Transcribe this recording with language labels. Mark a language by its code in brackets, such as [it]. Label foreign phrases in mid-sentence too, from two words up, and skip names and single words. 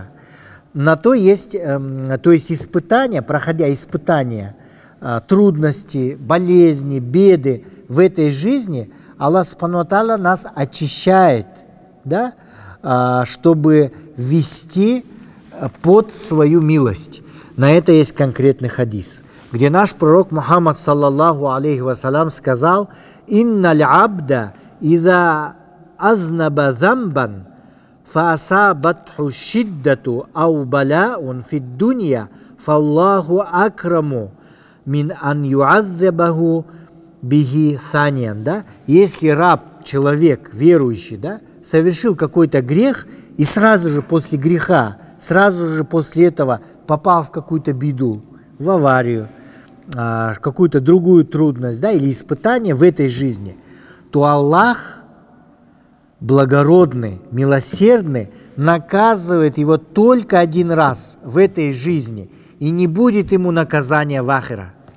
[ru] На то есть, то есть испытания, проходя испытания, трудности, болезни, беды в этой жизни, Аллах [ar] سبحانه وتعالى [ru] нас очищает, да, чтобы ввести под свою милость. На это есть конкретный хадис, где наш пророк Мухаммад [ar] صلى الله عليه وسلم [ru] сказал: [ar] «إن العبد إذا أذنب ذنبا فأصابته شدة أو بلاء في الدنيا فالله أكرم من أن يعذبه به ثانيا». [ru] Да? Если раб, человек, верующий, да, совершил какой-то грех, и сразу же после греха, сразу же после этого попал в какую-то беду, в аварию, какую-то другую трудность, да, или испытание в этой жизни, то Аллах, благородный, милосердный, наказывает его только один раз в этой жизни, и не будет ему наказания в ахира.